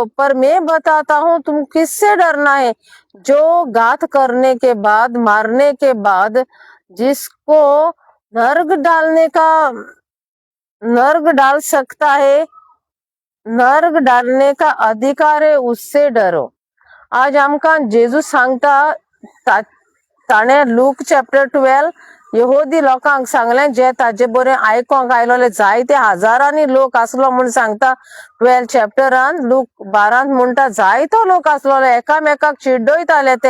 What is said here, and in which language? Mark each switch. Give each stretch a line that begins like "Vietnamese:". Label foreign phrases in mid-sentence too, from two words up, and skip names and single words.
Hindi: पर मैं बताता हूँ, तुम किससे डरना है. जो घात करने के बाद, मारने के बाद जिसको नरक डाल सकता है, नरक डालने का अधिकार है, उससे डरो.
Konkani: आज आमकां जेजू सांगता, ताणे लूक चॅप्टर 12 यहोदी लोकांक सांगलें, जे ताजे बरें आयकोंक आयलोले जायते हजारांनी लोक आसलो म्हूण सांगता 12 चॅप्टरान. लूक 12 म्हणटा जायतो लोक आसलोलो, एकामेकाक चिड्डयताले ते.